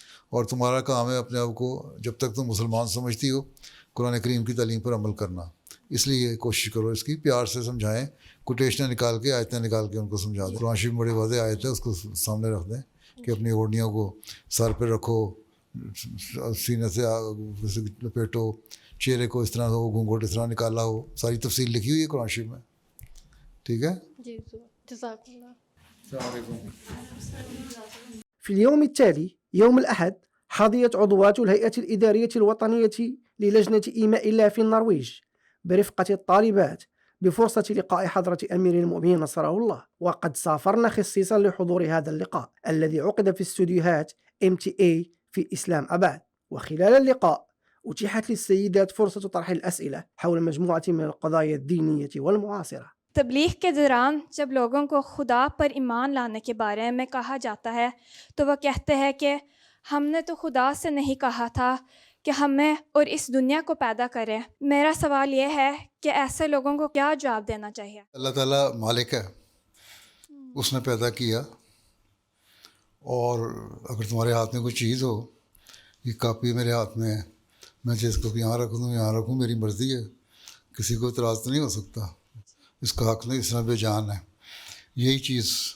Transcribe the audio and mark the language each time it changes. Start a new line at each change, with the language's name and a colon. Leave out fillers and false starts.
Urdu: اور تمہارا کام ہے اپنے آپ کو جب تک تم مسلمان سمجھتی ہو قرآن کریم کی تعلیم پر عمل کرنا۔ اس لیے کوشش کرو اس کی پیار سے سمجھائیں، کوٹیشنیں نکال کے آیتیں نکال کے ان کو سمجھا دیں۔ قرآن شریف بڑے واضح آیت ہے، اس کو سامنے رکھ دیں کہ اپنی اوڑھنیوں کو سر پہ رکھو، سینے سے لپیٹو، چہرے کو اس طرح ہو، گھونگھٹ اس طرح نکالا ہو، ساری تفصیل لکھی ہوئی ہے قرآن شریف میں، ٹھیک ہے؟ جی جزاک اللہ۔ السلام علیکم۔
Arabic: في اليوم التالي يوم الأحد حظيت عضوات الهيئة الإدارية الوطنية للجنة إيماء الله في النرويج برفقة الطالبات بفرصة لقاء حضرة أمير المؤمنين نصره الله، وقد سافرنا خصيصا لحضور هذا اللقاء الذي عقد في استوديوهات MTA في إسلام أباد. وخلال اللقاء أتيحت للسيدات فرصة طرح الأسئلة حول مجموعة من القضايا الدينية والمعاصرة۔
Urdu: تبلیغ کے دوران جب لوگوں کو خدا پر ایمان لانے کے بارے میں کہا جاتا ہے تو وہ کہتے ہیں کہ ہم نے تو خدا سے نہیں کہا تھا کہ ہمیں اور اس دنیا کو پیدا کرے۔ میرا سوال یہ ہے کہ ایسے لوگوں کو کیا جواب دینا چاہیے؟ اللہ تعالیٰ مالک ہے، اس نے پیدا کیا، اور اگر تمہارے ہاتھ میں کوئی چیز ہو، یہ کاپی میرے ہاتھ میں ہے، میں جس کو یہاں رکھ دوں یہاں رکھوں، میری مرضی ہے، کسی کو اعتراض تو نہیں ہو سکتا، اس کا حق نہیں، اس طرح بے جان ہے۔ یہی چیز